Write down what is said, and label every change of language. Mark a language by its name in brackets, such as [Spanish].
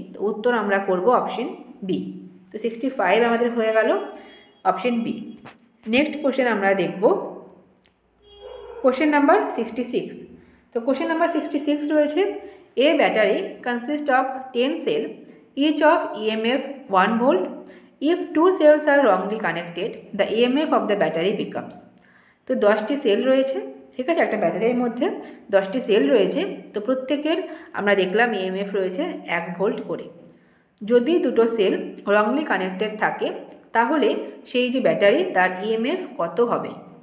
[Bangla] তো উত্তর আমরা করব অপশন বি। তো 65 আমাদের হয়ে গেল অপশন বি। নেক্সট কোশ্চেন আমরা দেখব কোশ্চেন নাম্বার 66। তো কোশ্চেন নাম্বার 66 রয়েছে, [English] A battery consist of 10 cell each of EMF 1 volt. If 2 cells are wrongly connected, the EMF of the battery becomes. [Bangla] তো 10টি সেল রয়েছে, ঠিক আছে, একটা ব্যাটারির মধ্যে 10টি সেল রয়েছে, তো প্রত্যেকের আমরা দেখলাম EMF রয়েছে 1 ভোল্ট করে। যদি দুটো সেল রংলি কানেক্টেড থাকে তাহলে সেই যে ব্যাটারি তার EMF কত হবে?